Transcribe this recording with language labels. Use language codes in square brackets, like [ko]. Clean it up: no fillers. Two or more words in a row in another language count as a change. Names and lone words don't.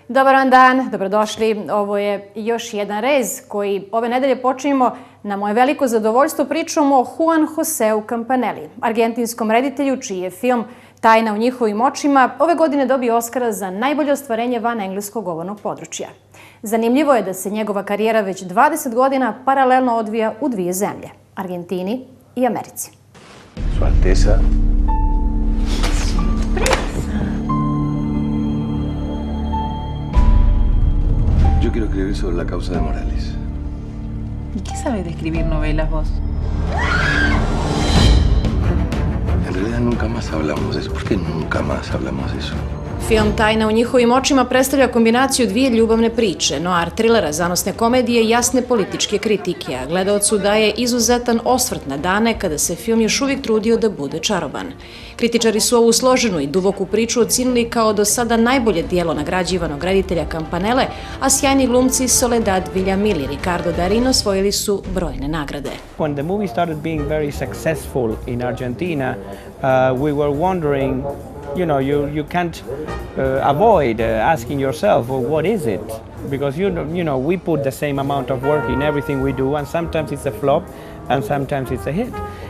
[sr] Dobar vam dan, dobrodošli. Ovo je još jedan rez koji ove nedelje počinjemo na moje veliko zadovoljstvo pričom o Juan Joseu Campanelli, argentinskom reditelju čiji je film Tajna u njihovim očima ove godine dobio Oskara za najbolje ostvarenje van engleskog govornog područja. Zanimljivo je da se njegova karijera već 20 godina paralelno odvija u dvije zemlje, Argentini i Americi. [es] Su Alteza. Yo quiero escribir sobre la causa de Morales. ¿Y qué sabes de escribir novelas vos? En realidad nunca más hablamos de eso. ¿Por qué nunca más hablamos de eso? [sr] Film Tajna u njihovim očima predstavlja kombinaciju dvije ljubavne priče, noir trilera, zanosne komedije i jasne političke kritike, a gledaocu daje izuzetan osvrt na dane kada se film još uvijek trudio da bude čaroban. Kritičari su ovu složenu i duboku priču ocenili kao do sada najbolje dijelo nagrađivanog reditelja Campanelle, a sjajni glumci Soledad Villamil i Ricardo Darín osvojili su brojne nagrade. [en] When the movie started being very successful in Argentina, we were wondering, you can't avoid asking yourself, well, what is it? Because we put the same amount of work in everything we do, and sometimes it's a flop, and sometimes it's a hit.